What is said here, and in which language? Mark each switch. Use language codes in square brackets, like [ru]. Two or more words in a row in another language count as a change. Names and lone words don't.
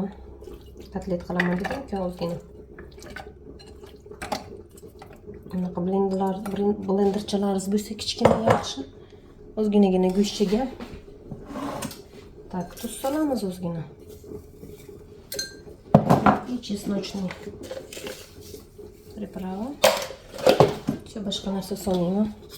[uz] Kotlet qilaman dedim-ku ozgina. Bunaqa blenderchalarimiz bo'lsa kichkina yaxshi. Ozginagina go'shtchaga. Так, tuz solamiz ozgina. [ru] И чесночный приправа. Все, [uz] boshqa narsa solmayman.